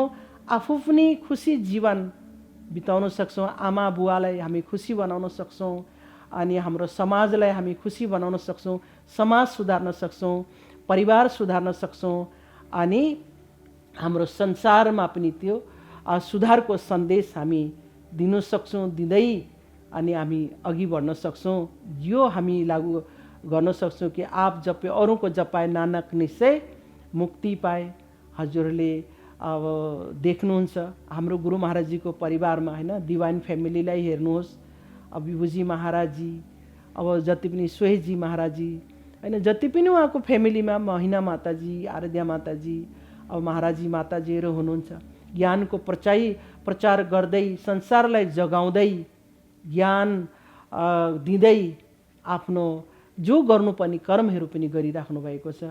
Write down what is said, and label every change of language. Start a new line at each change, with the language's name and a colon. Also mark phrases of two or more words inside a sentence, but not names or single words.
Nepali: आफू पनि खुसी जीवन बिताउन सक्छौँ, आमा बुवालाई हामी खुसी बनाउन सक्छौँ, अनि हाम्रो समाजलाई हामी खुसी बनाउन सक्छौँ, समाज सुधार्न सक्छौँ, परिवार सुधार्न सक्छौँ, अनि हाम्रो संसारमा पनि त्यो सुधारको सन्देश हामी दिन सक्छौँ, दिँदै अनि हामी अघि बढ्न सक्छौँ। यो हामी लागू गर्न सक्छौँ कि
Hindi: आप जपे औरों को जपाए नानक निश्चय मुक्ति पाए।
Nepali: हजुरले अब देख्नुहुन्छ हाम्रो गुरु महाराजजीको परिवारमा हैन,
English: divine family
Nepali: हेर्नुहोस्। अब विभुजी महाराजजी, अब जति पनि सोहेजी महाराजजी हैन, जति पनि उहाँको फ्यामिलीमा महिना माताजी, आराध्या माताजी, अब महाराजी माताजीहरू हुनुहुन्छ, ज्ञानको प्रचार गर्दै संसारलाई जगाउँदै ज्ञान दिँदै आफ्नो जो गर्नुपर्ने कर्महरू पनि गरिराख्नु भएको छ।